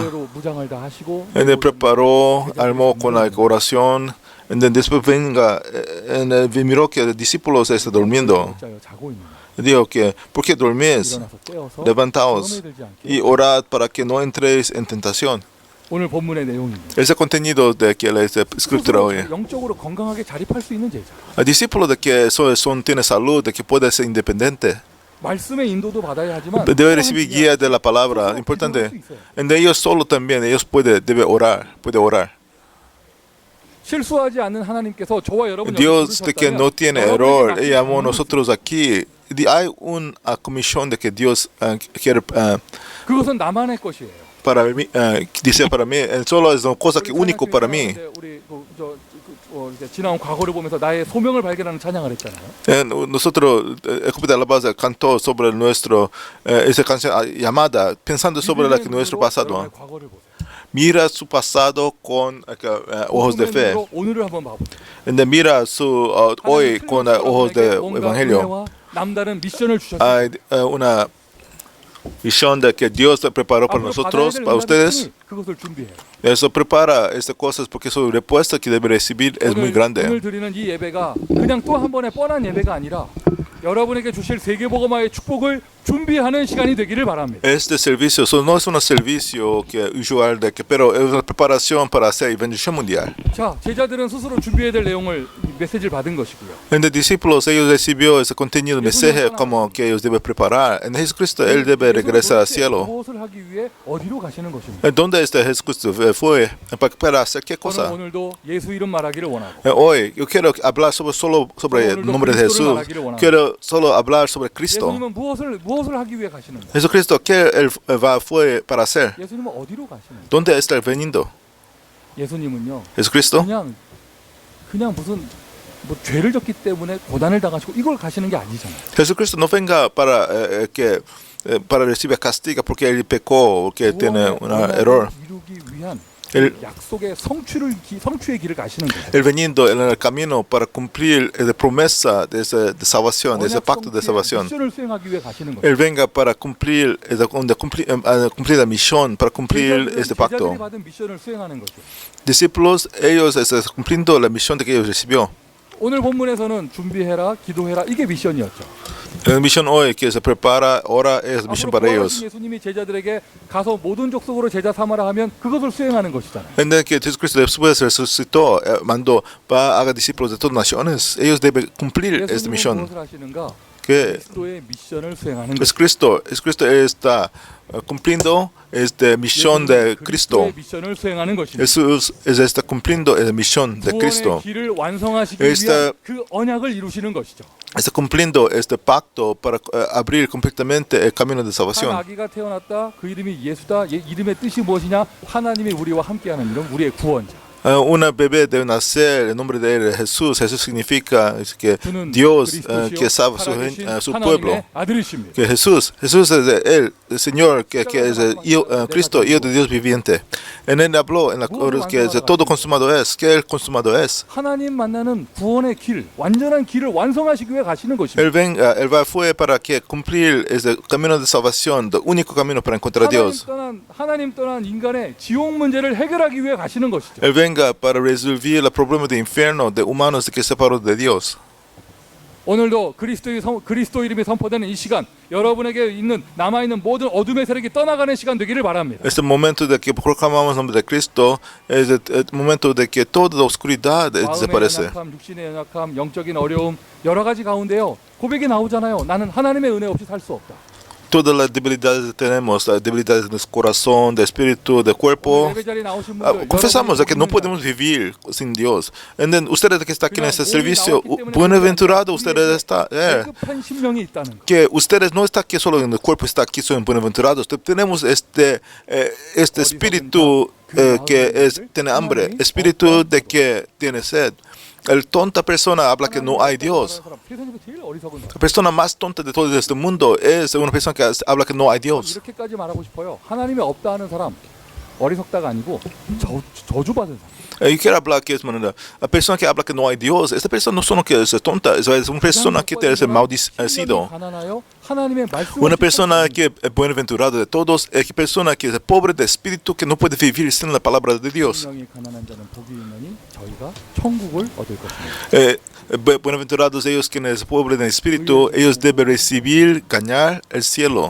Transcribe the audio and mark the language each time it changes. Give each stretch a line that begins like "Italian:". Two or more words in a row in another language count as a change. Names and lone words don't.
Spanish: Él preparó, armó con la oración, y después venga, miró que los discípulos están durmiendo. Dijo que, ¿por qué dormís? Levantaos y orad para que no entréis en tentación.
Korean: 오늘 본문의 내용입니다.
Spanish: Ese contenido de que la escritura hoy.
Korean: 영적으로 건강하게 자립할 수 있는 제자.
Spanish: El discípulo de que tiene salud, de que puede ser independiente.
Korean: 말씀의 인도도 받아야 하지만
Spanish: Debe recibir guía de la palabra, importante. En ellos solo también, ellos puede orar.
Korean: 실수하지 않는 하나님께서 저와 여러분
Spanish: Dios de que no tiene error, Él llamó a nosotros aquí. Hay una comisión de que Dios quiere
Korean: 그것은 나만의 것이에요.
Spanish: para mí, dice para mí, solo es una cosa que único para mí.
Korean: 우리 지나온 과거를 보면서 나의 소명을 발견하는 찬양을 했잖아요.
Spanish: Nosotros, el grupo de alabanza cantó sobre esa canción llamada, pensando sobre nuestro pasado.
Korean: 과거를 보세요.
Spanish: Mira su pasado con ojos de fe.
Korean: 오늘을 한번 봐보세요.
Spanish: Mira su hoy con ojos de evangelio.
Korean: 남다른 미션을 주셨어요.
Spanish: Hay una misión de que Dios preparó para nosotros, para ustedes.
Korean: 그것을 준비해요.
Spanish: Eso prepara estas cosas porque su respuesta que debe recibir es muy grande.
Korean: 오늘 드리는 이 예배가 그냥 또 한 번의 뻔한 예배가 아니라 여러분에게 주실 세계복음화의 축복을 준비하는 시간이 되기를 바랍니다.
Spanish: Este servicio no es un servicio usual pero es una preparación para hacer evangelización mundial.
Korean: 자, 제자들은 스스로 준비해야 될 내용을 메시지를 받은 것이고요.
Spanish: En los discípulos ellos recibió ese contenido mensaje como que ellos deben preparar. En Jesucristo él debe regresar al cielo.
Korean: 무엇을 하기 위해 어디로 가시는 것입니다.
Spanish: ¿Dónde está Jesucristo? Fue para hacer qué cosa?
Korean: 오늘도 예수 이름 말하기를 원하고.
Spanish: Hoy yo quiero hablar solo sobre el nombre de Jesús. Quiero solo hablar sobre Cristo.
Korean: 예수님은 무엇을 하기 위해 가시는 거예요?
Spanish: Jesucristo qué él fue para hacer?
Korean: 예수님은 어디로 가시는 거예요?
Spanish: ¿Dónde está veniendo?
Korean: 예수님은요.
Spanish: Jesucristo
Korean: 그냥 무슨 죄를 졌기 때문에 고난을 당하시고 이걸 가시는 게 아니잖아요.
Spanish: Jesucristo no venga para recibir castigo porque él pecó, porque tiene un error.
Korean: 이루기 위한 약속의 성취의 길을 가시는 거예요.
Spanish: Él veniendo en el camino para cumplir la promesa de salvación, de ese pacto de salvación.
Korean: 미션을 수행하기 위해 가시는 거예요.
Spanish: Él venga para cumplir la misión, para cumplir este pacto.
Korean: 제자들이 받은 미션을 수행하는 거죠.
Spanish: Discípulos, ellos están cumpliendo la misión de que ellos recibió.
Korean: 오늘 본문에서는 준비해라, 기도해라 이게 미션이었죠.
Spanish: La misión hoy que se prepara, ahora es misión para ellos.
Korean: 예수님이 제자들에게 가서 모든 족속으로 제자 삼아라 하면 그것을 수행하는 것이잖아요.
Spanish: En que Jesucristo después resucitó, mandó para haga discípulos de todas naciones. Ellos deben cumplir esta misión.
Korean: 무엇을 하시는가?
Spanish: Que
Korean: 그리스도의 미션을 수행하는 것.
Spanish: Jesucristo está cumpliendo esta misión de Cristo.
Korean: 미션을 수행하는 것입니다.
Spanish: Jesús está cumpliendo la misión de Cristo.
Korean: 길을 완성하시기 위한 그 언약을 이루시는 것이죠.
Spanish: Está cumpliendo este pacto para abrir completamente el camino de
Korean: 한
Spanish: salvación.
Korean: 아기가 태어났다. 그 이름이 예수다. 이름의 뜻이 무엇이냐? 하나님이 우리와 함께하는 이름, 우리의 구원자.
Spanish: Una bebé debe nacer, el nombre de él es Jesús. Jesús significa es que
Korean: 주는
Spanish: Dios
Korean: 그리스도시요
Spanish: que salva
Korean: 살아계신
Spanish: su pueblo.
Korean: 하나님의 아들이십니다.
Spanish: Que Jesús es el Señor, que es Cristo, Hijo de Dios viviente. En él habló en la que todo consumado es, que el consumado es.
Korean: 하나님 만나는 구원의 길, 완전한 길을 완성하시기 위해 가시는 것입니다.
Spanish: Él fue para que cumplir ese camino de salvación, el único camino para encontrar a Dios.
Korean: 하나님 떠난 인간의 지옥 문제를 해결하기 위해 가시는 것이죠.
Spanish: Él venga para resolver el problema del infierno de humanos que separados de Dios.
Korean: 오늘도 그리스도 이름이 선포되는 이 시간, 여러분에게 있는 남아 있는 모든 어둠의 세력이 떠나가는 시간 되기를 바랍니다.
Spanish: Este momento de que proclamamos el nombre de Cristo es el momento de que toda la oscuridad
Korean: 마음의
Spanish: desaparece.
Korean: 연약함, 육신의 연약함, 영적인 어려움 여러 가지 가운데요. 고백이 나오잖아요. 나는 하나님의 은혜 없이 살 수 없다.
Spanish: Todas las debilidades que tenemos, las debilidades de nuestro corazón, de espíritu, de cuerpo,
Korean: 예배 자리에 나오신 분들,
Spanish: confesamos de que no
Korean: 여러분이
Spanish: podemos vivir sin Dios.
English: And then,
Spanish: ustedes que están aquí en este
Korean: 그냥
Spanish: servicio,
Korean: 몸이 나왔기 때문에
Spanish: buenaventurados ustedes están.
Korean: 배급한 심령이 있다는 거.
Spanish: Que ustedes no están aquí solo en el cuerpo, está aquí son buenaventurados. Tenemos este espíritu que tiene hambre, espíritu de que tiene sed. El tonta persona habla que no hay Dios.
Korean: 세상에서 제일 어리석은 사람.
Spanish: La persona más tonta de todo este mundo es una persona que habla que no hay Dios.
Korean: 이렇게까지 말하고 싶어요. 하나님이 없다 하는 사람 어리석다가 아니고 저주받은 사람.
Spanish: Yo quiero hablar que es manera. La persona que habla que no hay Dios, esta persona no solo que es tonta, es una persona que es maldecido. Una persona que es buenaventurada de todos, es una persona que es pobre de espíritu, que no puede vivir sin la palabra de Dios. Buenaventurados ellos quienes pobres de espíritu, ellos deben recibir, ganar el cielo.